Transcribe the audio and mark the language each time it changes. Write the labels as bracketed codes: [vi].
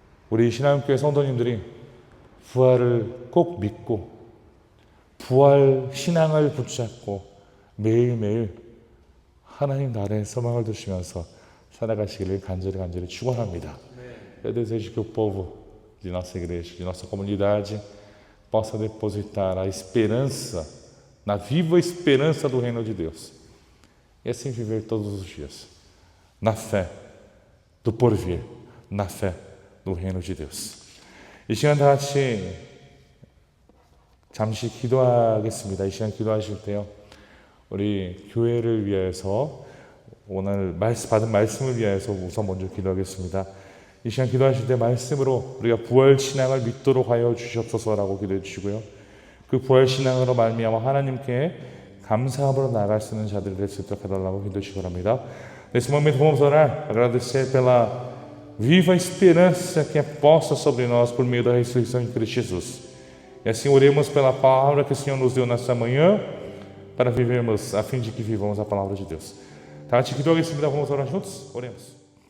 [ko] 우리 신앙교회 성도님들이 부활을 꼭 믿고 부활 신앙을 붙잡고 매일매일 하나님 나라의 소망을 두시면서 살아가시기를 간절히 축원합니다. [pt] Eu desejo que o povo de nossa igreja, de nossa comunidade, possa depositar a esperança, na viva esperança do reino de Deus. E assim viver todos os dias, na fé do porvir, na fé do reino de Deus. [ko] 이 시간 다 같이 잠시 기도하겠습니다. 이 시간 기도하실 때요, 우리 교회를 위해서 오늘 받은 말씀을 위해서 우선 먼저 기도하겠습니다. 이 시간 기도하실 때 말씀으로 우리가 부활 신앙을 믿도록 하여 주시옵소서라고 기도해 주시고요. 그 부활 신앙으로 말미암아 하나님께 감사함으로 나아갈 수 있는 자들이 될 수 있도록 해달라고 기도해 주시기 바랍니다. [pt] Nesse momento vamos orar, agradecer pela viva esperança que é posta sobre nós por meio da ressurreição de Cristo Jesus. E assim oremos pela palavra que o Senhor nos deu nesta manhã, para vivermos, a fim de que vivamos a palavra de Deus. [ko] 다 같이 기도하겠습니다. [pt] vamos orar juntos? Oremos.